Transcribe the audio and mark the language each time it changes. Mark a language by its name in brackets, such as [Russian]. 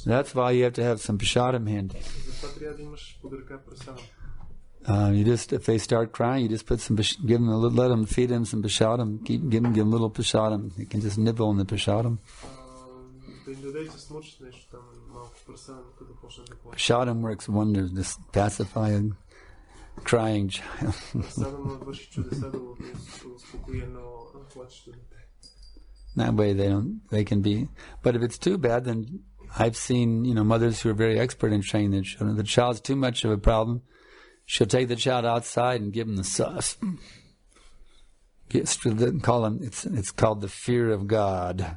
[English] That's why you have to have some prasadam handy. [Bulgarian] Затова трябва да имаш под ръка прасадам. [English] You just, if they start crying, you just put some, give them let them feed them some prasadam. Give them a little prasadam. You can just nibble on the prasadam. [Bulgarian] Да им дадеш да смучат нещо там малко прасадам, като почнат да плачат. [English] Prasadam works wonders, just pacify a crying child. [Bulgarian] Прасадам върши чудеса да успокои едно плачещо дете. [English] That way they can be, but if it's too bad, then I've seen, mothers who are very expert in training their children. If the child's too much of a problem, she'll take the child outside and give him the sauce. Call him, it's called the fear of God.